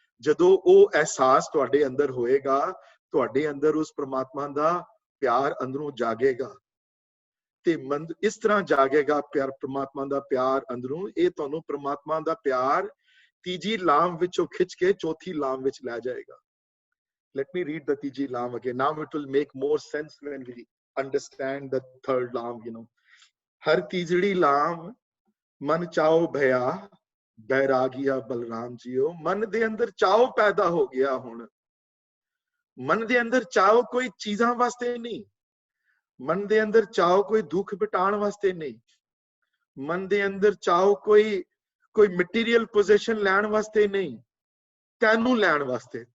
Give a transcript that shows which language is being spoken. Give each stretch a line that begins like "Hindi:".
Punjabi: ਜਦੋਂ ਉਹ ਅਹਿਸਾਸ ਤੁਹਾਡੇ ਅੰਦਰ ਹੋਏਗਾ, ਤੁਹਾਡੇ ਅੰਦਰ ਉਸ ਪ੍ਰਮਾਤਮਾ ਦਾ ਪਿਆਰ ਅੰਦਰੋਂ ਜਾਗੇਗਾ। ਤੇ ਇਸ ਤਰ੍ਹਾਂ ਜਾਗੇਗਾ ਪਿਆਰ, ਪ੍ਰਮਾਤਮਾ ਦਾ ਪਿਆਰ ਅੰਦਰੋਂ। ਇਹ ਤੁਹਾਨੂੰ ਪ੍ਰਮਾਤਮਾ ਦਾ ਪਿਆਰ ਤੀਜੀ ਲਾਮ ਵਿੱਚੋਂ ਖਿੱਚ ਕੇ ਚੌਥੀ ਲਾਮ ਵਿੱਚ ਲੈ ਜਾਏਗਾ।
English: Let me read the
Punjabi: ਤੀਜੀ ਲਾਮ
English: again. Now it will make more sense when we understand the third ਲਾਮ, you know.
Punjabi: ਹਰ ਤੀਜੜੀ ਲਾਮ ਮਨ ਚਾਓ ਭਇਆ ਬੈਰਾਗੀਆ ਬਲਰਾਮ ਜੀਓ। ਮਨ ਦੇ ਅੰਦਰ ਚਾਓ ਪੈਦਾ ਹੋ ਗਿਆ। ਹੁਣ ਮਨ ਦੇ ਅੰਦਰ ਚਾਓ ਕੋਈ ਚੀਜ਼ਾਂ ਵਾਸਤੇ ਨਹੀਂ, ਮਨ ਦੇ ਅੰਦਰ ਚਾਓ ਕੋਈ ਦੁੱਖ ਮਿਟਾਉਣ ਵਾਸਤੇ ਨਹੀਂ, ਮਨ ਦੇ ਅੰਦਰ ਚਾਓ ਕੋਈ ਮਟੀਰੀਅਲ ਪੋਜੀਸ਼ਨ ਲੈਣ ਵਾਸਤੇ ਨਹੀਂ, ਤੈਨੂੰ ਲੈਣ ਵਾਸਤੇ।